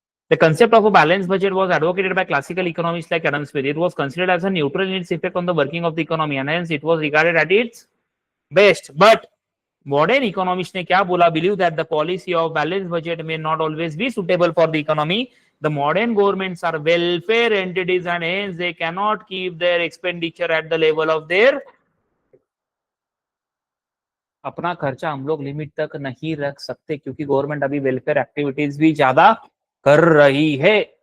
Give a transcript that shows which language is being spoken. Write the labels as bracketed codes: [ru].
[en] The concept of a balanced budget was advocated by classical economists like Adam Smith. It was considered as a neutral in its effect on the working of the economy, and hence it was regarded at its best. But modern economists [hi] ने क्या बोला? [en] Believe that the policy of balanced budget may not always be suitable for the economy. The modern governments are welfare entities, and hence they cannot keep their expenditure at the level of their. [hi] अपना खर्चा हम लोग limit तक नहीं रख सकते, क्योंकि government अभी वेलफेयर एक्टिविटीज भी ज्यादा कर रही है.